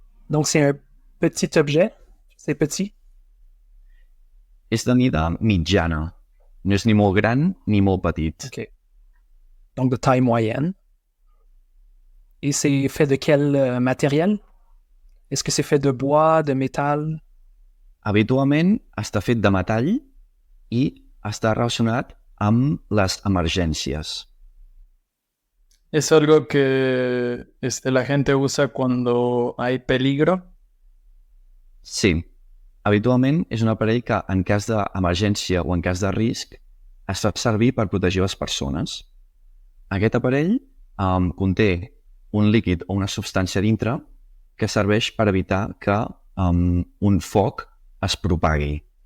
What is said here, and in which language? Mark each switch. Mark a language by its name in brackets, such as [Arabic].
[French] Donc, c'est un petit objet. C'est petit. [Catalan] És de mida mitjana. No és ni molt gran ni molt petit. [French] OK. Donc, de taille moyenne. Et c'est fait de quel matériel? Est-ce que c'est fait de bois, de métal? [Catalan] Habitualment està fet de metall i està relacionat amb les emergències. [Spanish] ¿Es algo que la gente usa cuando hay peligro? [Catalan] Sí. Habitualment és un aparell que en cas d'emergència o en cas de risc es fa servir per protegir les persones. Aquest aparell conté un líquid o una substància dintre que serveix per evitar que un foc es propagui.